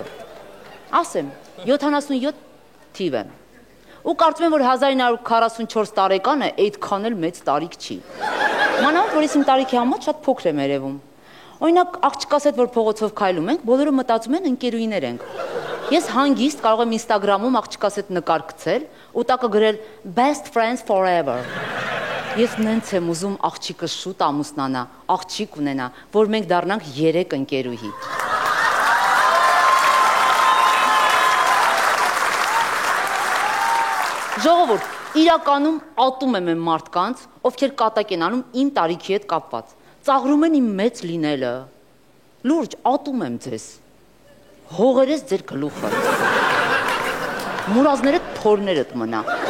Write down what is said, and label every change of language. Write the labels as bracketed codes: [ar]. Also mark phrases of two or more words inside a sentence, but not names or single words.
[hy] Ասեմ, 77 թիվ եմ։ Ու կարծում եմ, որ 1944 տարեկանը այդքան էլ մեծ տարիք չի։ Մանավանդ, որ իմ տարիքի համար շատ փոքր եմ երևում։ Օրինակ, աղջկաս հետ որ փողոցով քայլում ենք, բոլորը մտածում են ընկերուհիներ ենք։ Ես հանգիստ կարող եմ Instagram-ում աղջկաս հետ նկար գցել ու տակը գրել [en] best friends forever։ [hy] Ես նենց եմ ուզում աղջիկը շուտ ամուսնանա, աղջիկ ունենա, որ մենք դառնանք 3 ընկերուհի։ Ժողովուրդ, իրականում ատում եմ այն մարդկանց, ովքեր կատակ են անում իմ տարիքի հետ կապված։ Ծաղրում են իմ մեծ լինելը։ Լուրջ, ատում եմ ձեզ։ Հողերես ձեր գլուխը։ Մուրազները թորներդ մնա։